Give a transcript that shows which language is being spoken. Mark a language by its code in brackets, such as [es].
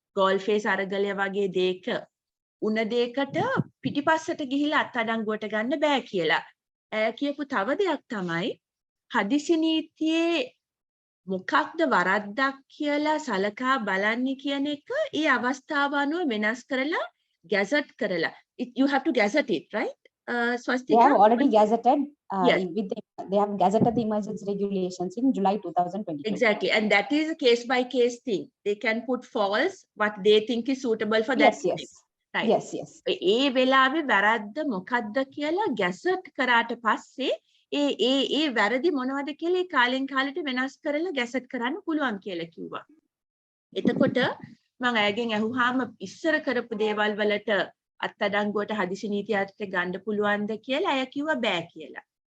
[si] Galle Face Aragalaya වගේ දෙයක උන දෙයකට පිටිපස්සට ගිහිල්ලා අත්අඩංගුවට ගන්න බෑ කියලා. කියපු තව දෙයක් තමයි හදිසි නීතියේ මොකක්ද වරද්දක් කියලා සලකා බලන්නේ කියන එක ඒ අවස්ථාව අනුව වෙනස් කරලා ගැසට් කරලා. [en] You have to gazette it, right? Swastika? They have already gazetted. Yes. They have gazetted the emergency regulations in July 2022. Exactly, and that is a case by case thing. They can put false what they think is suitable for that. Yes, yes. Right. Yes, yes. [si] ඒ වෙලාවේ වැරද්ද මොකද්ද කියලා gazette කරාට පස්සේ ඒ වැරදි මොනවද කියලා ඒ කාලෙන් කාලෙට වෙනස් කරලා ගැසට් කරන්න පුළුවන් කියලා කිව්වා. එතකොට මම අයගෙන් අහුවාම ඉස්සර කරපු දේවල් වලට අත්අඩංගුවට හදිසි නීතියට ගන්න පුළුවන්ද කියලා අය කිව්වා බෑ කියලා.